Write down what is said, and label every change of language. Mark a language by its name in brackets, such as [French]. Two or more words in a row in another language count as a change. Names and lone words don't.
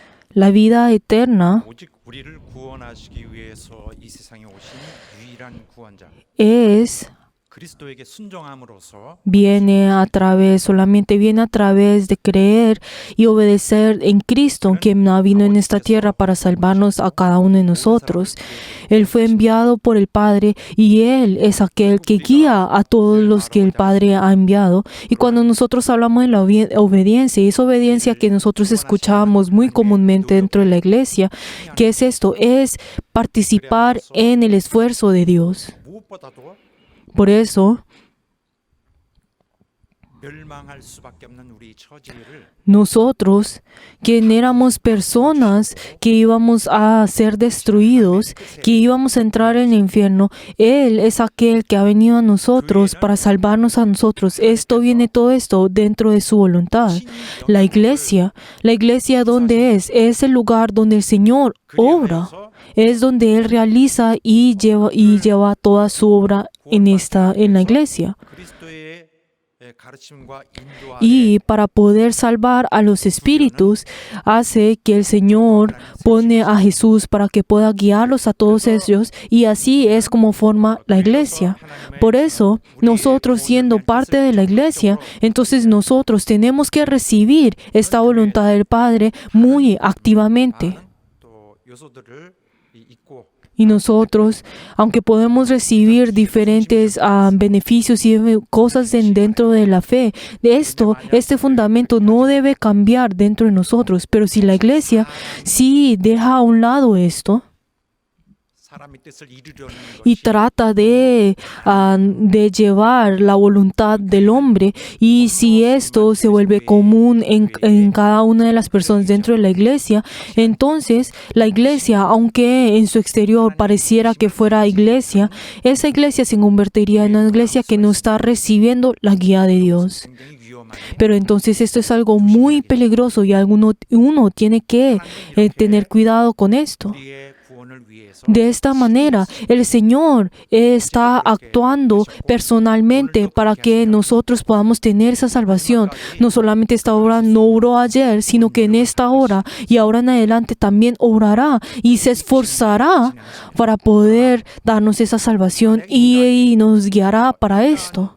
[Spanish] La vida eterna [Korean] 오직 우리를 구원하시기 위해서 이 세상에 오신 유일한 구원자 [Spanish] es [Korean] 그리스도에게 순종함으로써 [Spanish] solamente viene a través de creer y obedecer en Cristo, quien vino en esta tierra para salvarnos a cada uno de nosotros. Él fue enviado por el Padre y Él es aquel que guía a todos los que el Padre ha enviado. Y cuando nosotros hablamos de la obediencia, y esa obediencia que nosotros escuchamos muy comúnmente dentro de la iglesia, ¿qué es esto? Es participar en el esfuerzo de Dios. [Korean] 무엇보다도 [Spanish] Por eso, [Korean] 멸망할 수밖에 없는 우리 처지를 [Spanish] nosotros, quien éramos personas que íbamos a ser destruidos, que íbamos a entrar en el infierno, Él es aquel que ha venido a nosotros para salvarnos a nosotros. Todo esto dentro de su voluntad. La iglesia, ¿dónde es? Es el lugar donde el Señor obra. Es donde Él realiza y lleva toda su obra en la iglesia. [Korean] 그리스도의 가르침과 인도 아래 [Spanish] Y para poder salvar a los espíritus, hace que el Señor pone a Jesús para que pueda guiarlos a todos ellos, y así es como forma la iglesia. Por eso, nosotros siendo parte de la iglesia, entonces nosotros tenemos que recibir esta voluntad del Padre muy activamente. [Korean] 또 요소들을 잊고 [Spanish] Y nosotros, aunque podemos recibir diferentes beneficios y cosas dentro de la fe, este fundamento no debe cambiar dentro de nosotros. Pero si la iglesia sí deja a un lado esto [Korean] 사람의 뜻을 이루려는 [Spanish] y [Korean] 것이 [Spanish] trata de llevar la voluntad del hombre, y si esto se vuelve común en cada una de las personas dentro de la iglesia, entonces la iglesia, aunque en su exterior pareciera que fuera iglesia, esa iglesia se convertiría en una iglesia que no está recibiendo la guía de Dios. [Korean] 굉장히 위험한 [Spanish] Pero entonces esto es algo muy peligroso y uno tiene que tener cuidado con esto. [Korean] 우리의 구원을 위해서 [Spanish] De esta manera, el Señor está actuando personalmente para que nosotros podamos tener esa salvación. No solamente esta hora no oró ayer, sino que en esta hora y ahora en adelante también orará y se esforzará para poder darnos esa salvación y nos guiará para esto.